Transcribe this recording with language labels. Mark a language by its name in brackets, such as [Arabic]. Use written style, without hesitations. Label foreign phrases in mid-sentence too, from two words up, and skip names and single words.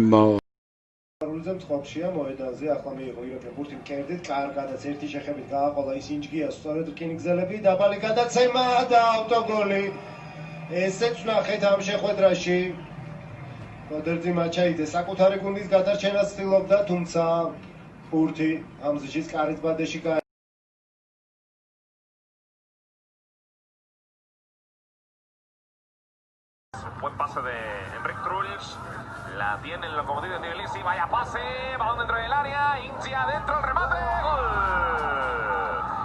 [Georgian] სიხარულიძემ წყობშია მოედანზე, ახლა მიიღო იროკლე ბურთი მკერდით, კარგადაც ერთი შეხებით გააყოლა ის ინჯგიას, სწორედ რკინიგზელები, დაბალი გადაცემა და ავტოგოლი. ესეც ვნახეთ ამ შეხვედრაში. როდერძი მაჩაიდე საკუთარი გუნდის გადარჩენას ცდილობდა, თუმცა ბურთი ამ ზის კარისბადეში [Spanish] Buen pase de Enric Trulls, la tiene el locomotiv de Tbilisi, vaya pase, balón dentro del área, Ingia dentro, el remate, gol.